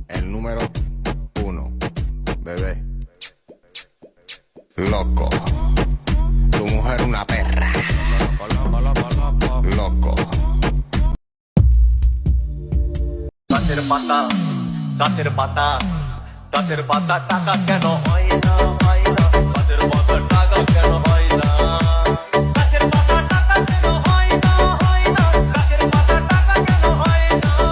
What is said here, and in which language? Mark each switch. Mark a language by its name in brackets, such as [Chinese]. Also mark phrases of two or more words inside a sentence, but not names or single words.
[Spanish] El número uno, bebé. Loco. Tu mujer una perra. Loco, loco, loco, loco. [Bangla] গাছের পাতা গাছের পাতা গাছের পাতা টাকা কেন হয় না হয় না গাছের পাতা টাকা কেন হয় না গাছের পাতা টাকা কেন হয় না হয় না গাছের পাতা টাকা কেন হয় না